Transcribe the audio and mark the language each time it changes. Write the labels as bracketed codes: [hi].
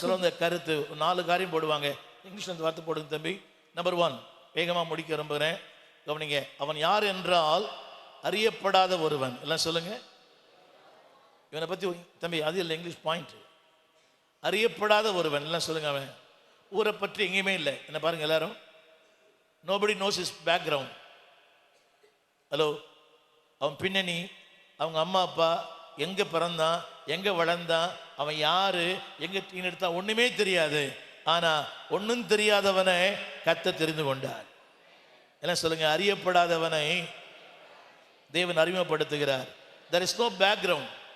[ta] சொல்ல கருத்து 4 காரியம் போடுவாங்க. இங்கிலீஷ்ல இந்த வார்த்தை போடுங்க தம்பி. நம்பர் 1, வேகமா முடிக்க விரும்புகிறேன், கவனிங்க. அவன் யார் என்றால் அறியப்படாத ஒருவன், எல்லாம் சொல்லுங்க. இவனை பத்தி தம்பி, அது இல்லை இங்கிலீஷ் பாயிண்ட். அறியப்படாத ஒருவன், எல்லாம் சொல்லுங்க. அவன் ஊரை பற்றி எங்கேயுமே இல்லை. என்ன பாருங்க எல்லாரும், [en] nobody knows his background. [ta] Hello, அவன் பின்னணி, அவங்க அம்மா அப்பா, எங்க பிறந்தான், எங்க வளர்ந்தான், அவன் யாரு, எங்க டீன் எடுத்தான், ஒண்ணுமே தெரியாது. ஆனா ஒன்னும் தெரியாதவனை கர்த்தர் தெரிந்து கொண்டார். என்ன சொல்லுங்க, அறியப்படாதவனை தேவன் அறிமுகப்படுத்துகிறார். [en] there is no background.